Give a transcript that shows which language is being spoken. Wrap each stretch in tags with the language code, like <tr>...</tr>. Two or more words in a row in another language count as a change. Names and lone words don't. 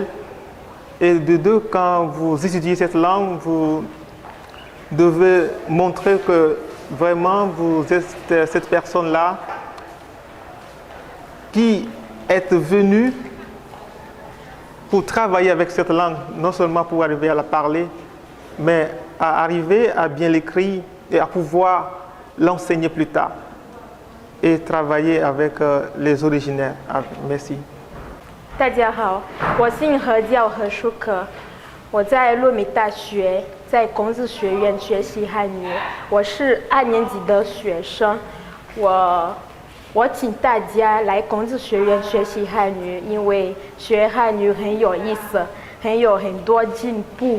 <fr>Et de deux, quand vous étudiez cette langue, vous devez montrer que vraiment vous êtes cette personne-là qui est venue pour travailler avec cette langue, non seulement pour arriver à la parler, mais à arriver à bien l'écrire et à pouvoir l'enseigner plus tard et travailler avec les originaires. Merci.</fr> <zh>大家好，我姓何，叫何书可，我在洛米大学在孔子学院学习汉语，我是2年级的学生。我我请大家来孔子学院学习汉语，因为学汉语很有意思，很多进步。</zh>